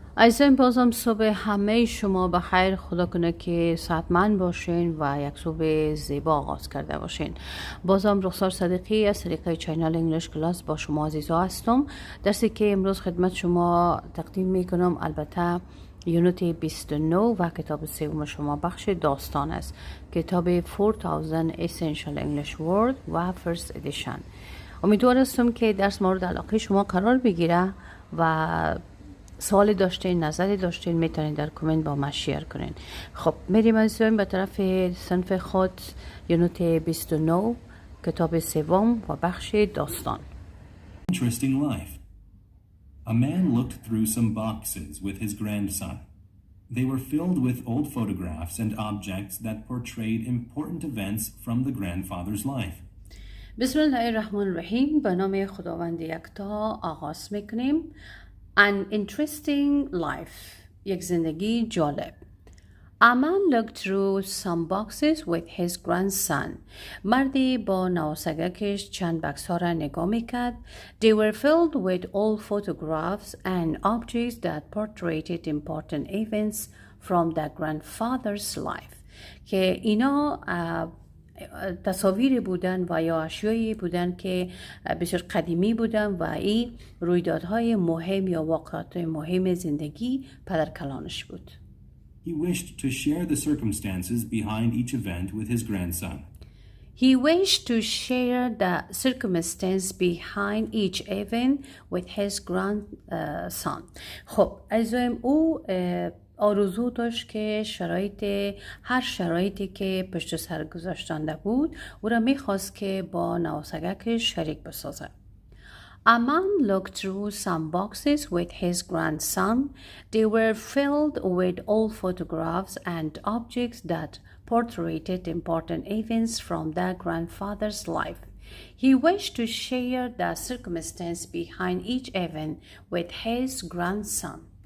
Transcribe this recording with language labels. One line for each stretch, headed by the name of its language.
Persian: عزیزان بازم صبح همه شما بخیر. خدا کنه که صحتمند باشین و یک صبح زیبا آغاز کرده باشین. بازم رخسار صدیقی از طریق چینل انگلیش کلاس با شما عزیزا هستم. درسی که امروز خدمت شما تقدیم میکنم البته یونیت 29 و کتاب سوم شما بخش داستان است. کتاب 4000 Essential English Word و First Edition. امیدوار هستم که درس مورد علاقه شما قرار بگیره و سوالی داشتین، نظری داشتین میتونین در کامنت با ما شیر کنین. خب میریم عزیزان به طرف صنف خود یونیت 29 کتاب سوم و بخش داستان.
English: Interesting life. A man looked through some boxes with his grandson. They were filled with old photographs and objects that portrayed important events from the grandfather's life.
Arabic: بسم الله الرحمن الرحیم.
Persian: به نام خداوند یکتا آغاز میکنیم.
English: An interesting life.
Persian: یک زندگی جالب.
English: A man looked through some boxes with his grandson.
Persian: مردی با نواسگکش چند بکس ها را نگاه میکرد.
English: They were filled with old photographs and objects that portrayed important events from the grandfather's life.
Persian: که اینا تصاویری بودن و یا اشیایی بودن که بسیار قدیمی بودن و این رویدادهای مهم یا واقعات مهم زندگی پدرکلانش بود.
English: He wished to share the circumstances behind each event with his grandson. He wished to share the circumstances behind each event with his grandson.
Persian: خب عزیزایم او آرزو داشت که هر شرایطی که پشت سر گذاشتنده بود او را میخواست که با نواسگکش شریک بسازه.
English: A man looked through some boxes with his grandson. They were filled with old photographs and objects that portrayed important events from their grandfather's life. He wished to share the circumstances behind each event with his grandson.